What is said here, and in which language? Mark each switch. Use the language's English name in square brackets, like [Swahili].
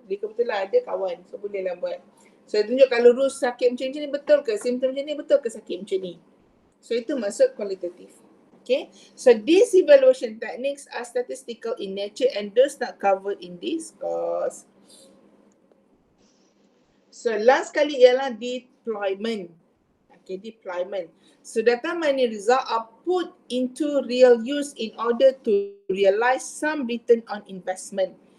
[Malay] Dia kebetulan ada kawan, so bolehlah buat. So tunjuk kalau rules sakit macam ni betul ke? Simptom macam ni betul ke sakit macam ni? So itu maksud kualitatif. [English] Okay, so these evaluation techniques are statistical in nature and those not covered in this course. [Malay] So last kali ialah deployment. [English] Okay, deployment. So data mining result are put into real use in order to realize some return on investment.